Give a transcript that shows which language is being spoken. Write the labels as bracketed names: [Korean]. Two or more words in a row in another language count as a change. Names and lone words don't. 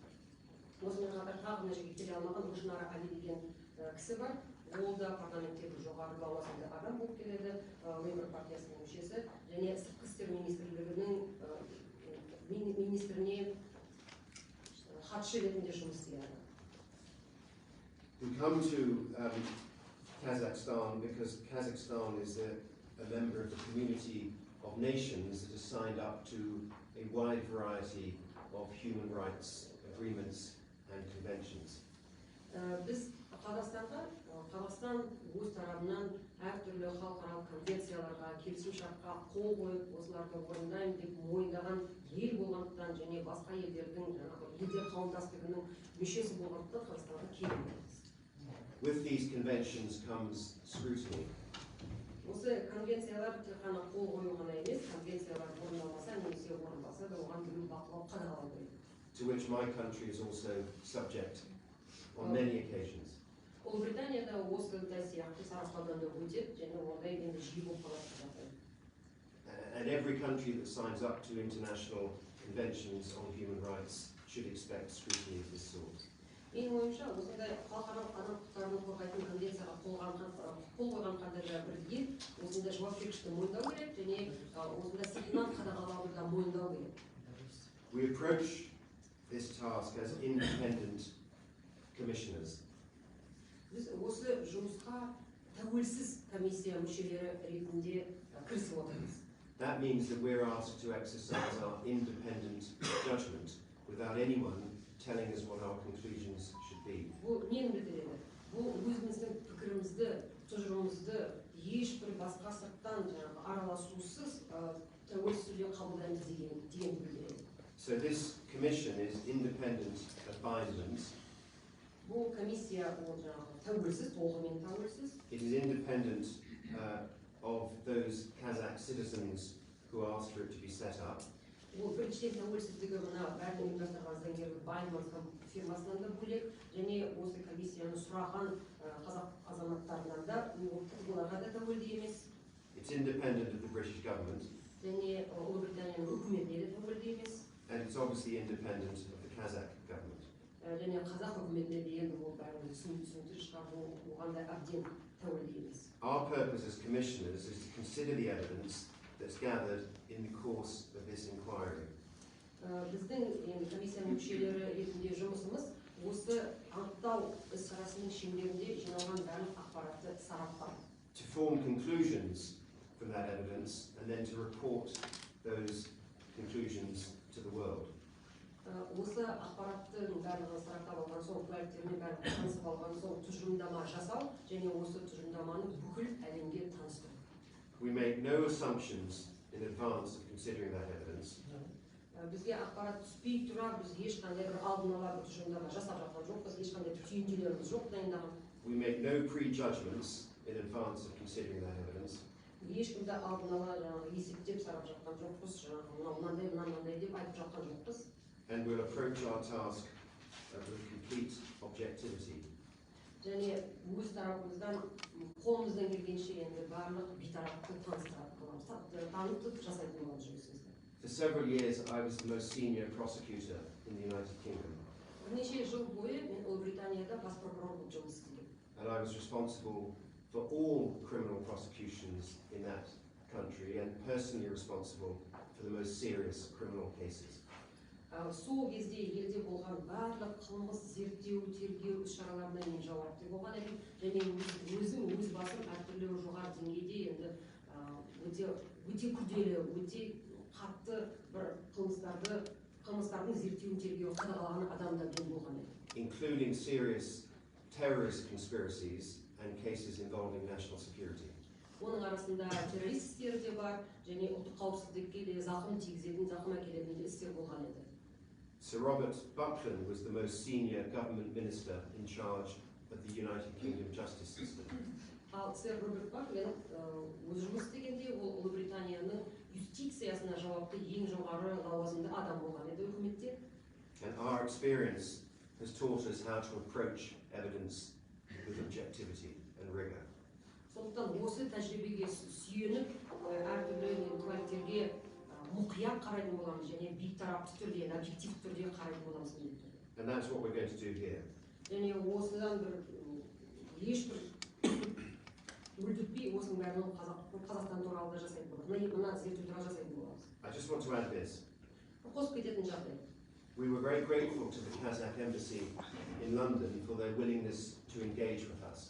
[Kazakh] Осымен қатар тағы мына жерге келе алмаған Rushanara Ali деген кісі бар. Ол да парламенттегі жоғары лауазымды адам болып келеді, Лейбор партиясының мүшесі, және сыртқы істер министрлігінің министріне хатшы ретінде жұмыс істейді. [English] We come to Kazakhstan because Kazakhstan is a member of the community of nations that has signed up to a wide variety of human rights agreements and conventions. [Kazakh] Біз Қазақстан өз тарапынан әртүрлі халықаралық конвенцияларға, келісімшартқа қол қойып, осыларды орындаймын деп мойындаған ел болғандықтан және басқа елдердің елдер қауымдастығының мүшесі болғандықтан Қазақстанға келеміз. [English] With these conventions comes scrutiny. [Kazakh] Осы конвенциялар тек қана қол қою ғана емес, конвенциялар орындалмаса немесе орындалса да оған тікелей бақылау қадағалау керек. [English] To which my country is also subject on many occasions. [Kazakh] Ұлыбританияда осы да сияқты сараптаудан да өтеді, және ондай енді жиі болып қалатын жағдай. [English] And every country that signs up to international conventions on human rights should expect scrutiny of this sort. [Kazakh] Менің ойымша, осындай халықаралық адам құқықтарын қорғайтын конвенцияға қол қойған қандай да бір ел осындай жауапкершілікті мойындау керек, және осындай сыртынан қадағалауды да мойындау керек. [English] We approach this task as independent commissioners. [Kazakh] Біз осы жұмысқа тәуелсіз комиссия мүшелері ретінде кірісіп отырмыз. [English] That means that we're asked to exercise our independent judgment without anyone telling us what our conclusions should be. [Kazakh] Бұл нені білдіреді? Бұл өзіміздің пікірімізді, тұжырымымызды ешбір басқа сырттан араласусыз тәуелсіз түрде қабылдаймыз деген білдіреді. [English] So this commission is independent of bindings. [Kazakh] Бұл комиссия тәуелсіз, толығымен тәуелсіз. [English] It is independent of those Kazakh citizens who asked for it to be set up. [Kazakh] Бұл біріншіден тәуелсіздігі мына бәрін ұйымдастырған заңгерлік Байманс фирмасынан да бөлек, және осы комиссияны сұраған қазақ азаматтарынан да оларға да тәуелді емес. [English] It's independent of the British government. [Kazakh] Және Ұлыбританияның үкіметіне де тәуелді емес. [English] And it's obviously independent of the Kazakh government. [Kazakh] Және қазақ үкіметіне де енді ол бәрін түсіндіріп шығару оған да әбден тәуелді емес. [English] Our purpose as commissioners is to consider the evidence that's gathered in the course of this inquiry. [Kazakh] Біздің комиссияның мүшелері ретінде жұмысымыз осы анықтау іс-шарасының шеңберінде жиналған барлық ақпаратты сараптау. [English] To form conclusions from that evidence and then to report those conclusions to the world. [Kazakh] Осы ақпараттың барлығын сараптап алған соң, куәліктермен барлығын танысып алған соң, тұжырымдама жасау және осы тұжырымдаманы бүкіл әлемге таныстыру. [English] We make no assumptions in advance of considering that evidence. [Kazakh] Бізге ақпарат түспей тұра, біз ешқандай бір алдын ала бір тұжырымдама жасап жатқан жоқпыз, ешқандай бір түйіндеулеріміз жоқ дайындаған. [English] We make no prejudgments in advance of considering that evidence. [Kazakh] Ешкімді алдын ала жаңағы есептеп сарап жатқан жоқпыз, жаңағы мынандай деп айтып жатқан жоқпыз. [English] And we'll approach our task with complete objectivity. [Kazakh] Және өз тарапымыздан қолымыздан келгенше енді барлық бейтарапты танытып жасайтын боламыз жұмысымызды. [English] For several years, I was the most senior prosecutor in the United Kingdom. [Kazakh] Бірнеше жыл бойы мен Ұлыбританияда бас прокурор болып жұмыс істедім. [English] And I was responsible for all criminal prosecutions in that country and personally responsible for the most serious criminal cases. [Kazakh] Сол кезде елде болған барлық қылмыс зерттеу, тергеу іс-шараларына мен жауапты болған едім. Және өзім өз басым әртүрлі жоғары деңгейде енді өте күрделі, өте қатты бір қылмыстардың зерттеуін тергеу қадағалаған адамдар мен болған едім. [English] Including serious terrorist conspiracies and cases involving national security. [Kazakh] Оның арасында террорист істері де бар, және ұлттық қауіпсіздікке де зақым әкелетін істер болған еді. [English] Sir Robert Buckland was the most senior government minister in charge of the United Kingdom justice system. [Kazakh] Ал сэр Роберт Бакленд өз жұмыс істегенде ол Ұлыбританияның юстициясына жауапты ең жоғары лауазымды адам болған еді үкіметте. [English] And our experience has taught us how to approach evidence with objectivity and rigor. [Kazakh] Сондықтан осы тәжірибеге сүйеніп, әртүрлі куәліктерге мұқият қарайтын боламыз және бейтарапты түрде, объективті түрде қарайтын боламыз міндетті түрде. [English] And that's what we're going to do here. [Kazakh] Және осыдан бір ешбір мүлдітпей осының бәрін Қазақстан туралы да жасайтын боламыз. Мына зерттеу туралы жасайтын боламыз. [English] I just want to add this. [Kazakh] Қосып кететін жағдай. [English] We were very grateful to the Kazakh embassy in London for their willingness to engage with us.